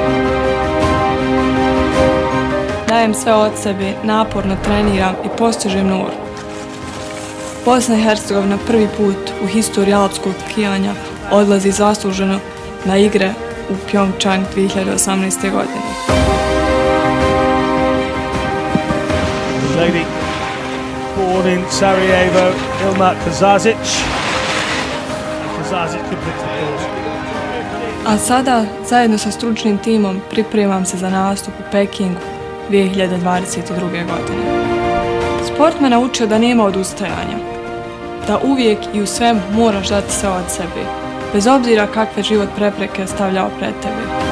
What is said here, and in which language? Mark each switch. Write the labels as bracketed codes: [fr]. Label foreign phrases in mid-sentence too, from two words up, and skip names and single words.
[bs] Dajem sve od sebe, naporno treniram i postižem nur. Bosna i Hercegovina prvi put u historiji alpskog skijanja odlazi zasluženo na igre u Pyeongchang 2018. godine. [en] Lady born in Sarajevo, Ilma Kazazić. Kazazić completes the course. [bs] A sada, zajedno sa stručnim timom, pripremam se za nastup u Pekingu 2022. godine. Sport me naučio da nema odustajanja, da uvijek i u svemu moraš dati sve od sebe, bez obzira kakve život prepreke stavljao pred tebe.